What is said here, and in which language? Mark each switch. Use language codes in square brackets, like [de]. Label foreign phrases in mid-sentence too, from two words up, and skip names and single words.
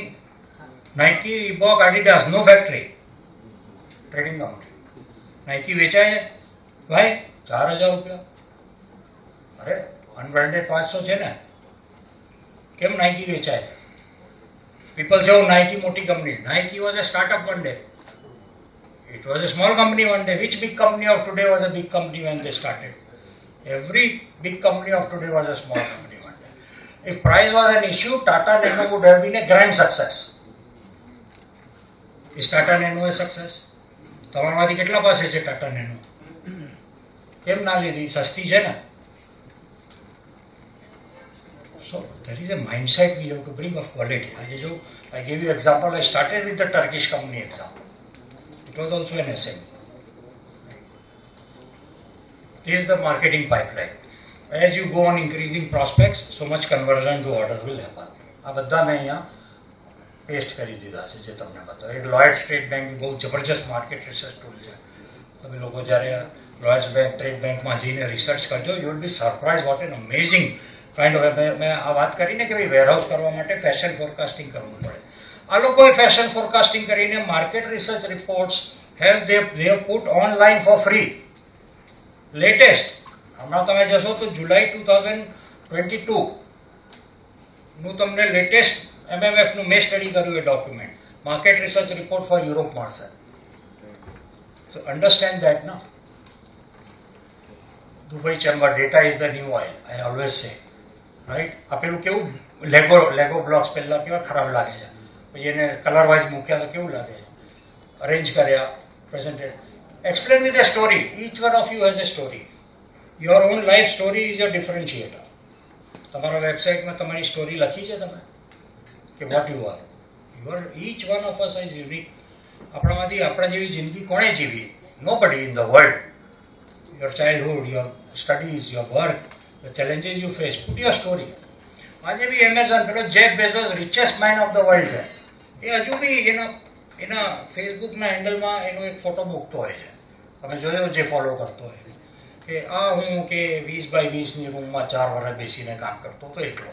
[en] નાઇકી, રીબોક, આડિડાસ, no factory, trading company. [gu] નાઇકી વેચાય છે વાય? 4000 રૂપિયા. અરે અનબ્રાન્ડેડ 500 છે ને, કેમ નાઇકી વેચાય છે? [en] પીપલ [gu] છે નાઇકી મોટી કંપની. [en] Nike was a startup one day. It was a small company one day. Which big company of today was a big company when they started? Every big company of today was a small company one day. If price was an issue, Tata Nano would have been a grand success. Is Tata Nano a success? [gu] તમારામાંથી કેટલા પાસે છે ટાટા નેનો? કેમ ના લીધી? સસ્તી છે ને. [en] So there is a mindset we have to bring of quality. I gave you example. I started with the Turkish company example. It was also an SME. This is the marketing pipeline. As you go on increasing prospects, so much conversion to order will happen. [gu] આ બધા મેં અહીંયા પેસ્ટ કરી દીધા છે જે તમને બતાવે. એક લોયડ સ્ટેટ બેંક બહુ જબરજસ્ત [en] market research tool [gu] છે. તમે લોકો જ્યારે લોયડ્સ બેંક, ટ્રેડ બેંકમાં જઈને રિસર્ચ કરજો, [en] you will be surprise what an amazing kind of. [gu] મેં આ વાત કરીને કે ભાઈ વેરહાઉસ કરવા માટે [en] fashion forecasting [gu] કરવું પડે. આ લોકોએ [en] fashion forecasting [gu] કરીને [en] market research reports they have put online for free. [gu] લેટેસ્ટ હમણાં તમે જશો તો જુલાઈ 2022 નું તમને લેટેસ્ટ MMFનું મેં સ્ટડી કર્યું એ ડોક્યુમેન્ટ, [en] market research report for Europe [gu] મળશે. [en] so understand that ના. Dubai chamber data is the new oil, I always say, right? [gu] આ પેલું કેવું લેગો બ્લોક્સ પહેલાં કેવા ખરાબ લાગે છે, પછી એને [en] colour wise [gu] મૂક્યા તો કેવું લાગે છે, અરેન્જ કર્યા, પ્રેઝન્ટેડ. [en] Explain with a story. Each one of you has a story. your own life story is a differentiator. [gu] તમારા વેબસાઇટમાં તમારી સ્ટોરી લખી છે તમે કે [en] what you are. each one of us is unique. [gu] આપણામાંથી આપણા જેવી જિંદગી કોણે જીવી? [en] nobody in the world. Your childhood, your studies, your work, the challenges you face, put your story. [gu] આજે બી એમેઝોન પેલો જેફ બેઝોસ [en] richest mind of the world [gu] છે, એ હજુ બી એના ફેસબુકના હેન્ડલમાં એનો એક ફોટો મૂકતો હોય છે. તમે જોયો જે ફોલો કરતો હોય કે આ હું કે 20x20 રૂમમાં 4 વર્ષ બેસીને કામ કરતો તો એકલો.